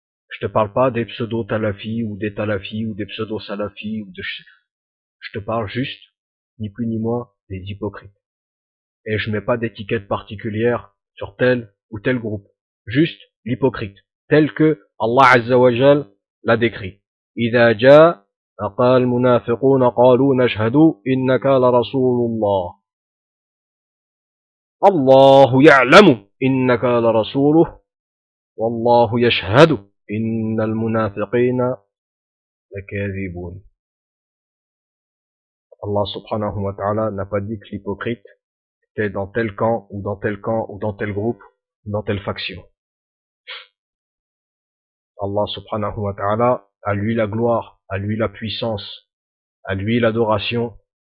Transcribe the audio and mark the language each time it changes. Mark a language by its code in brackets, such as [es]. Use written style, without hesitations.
[fr] Je te parle pas des pseudo-talafis ou des talafis ou des pseudo-salafis. Ou de... Je te parle juste, ni plus ni moins, des hypocrites. Et je mets pas d'étiquette particulière sur tel ou tel groupe. Juste l'hypocrite, tel que Allah Azza wa Jal l'a décrit. [ar] إذا جاء أقال المنافقون قالوا نشهد إنك لرسول الله الله يعلم إنك لرسوله والله يشهد إن المنافقين لكاذبون. [fr] Allah subhanahu wa ta'ala n'a pas dit que l'hypocrite était dans tel camp ou dans tel camp ou dans tel groupe ou dans telle faction. Allah subhanahu wa ta'ala, à lui la gloire, à lui la puissance, à lui l'adoration.